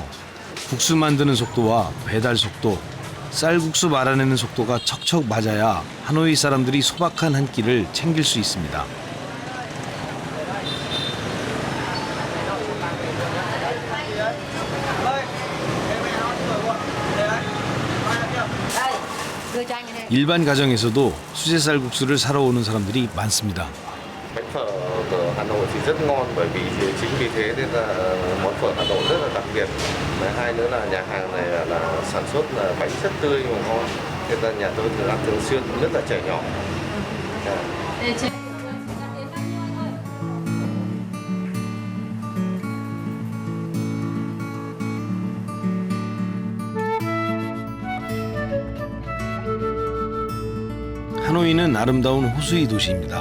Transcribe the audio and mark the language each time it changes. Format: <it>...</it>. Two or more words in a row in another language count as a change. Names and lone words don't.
<ko>국수 만드는 속도와 배달 속도, 쌀국수 말아내는 속도가 척척 맞아야 하노이 사람들이 소박한 한 끼를 챙길 수 있습니다. 일반 가정에서도 수제 쌀국수를 사러 오는 사람들이 많습니다.</ko> <vi>Bánh phở của Hà Nội thì rất ngon bởi vì chính vì thế nên là món phở Hà Nội rất là đặc biệt. Và hai nữa là nhà hàng này là sản xuất là bánh rất tươi và ngon. Nên là nhà tôi thường ăn thường xuyên, nhất là trẻ nhỏ.</vi> <ko>하노이는 아름다운 호수의 도시입니다.</ko>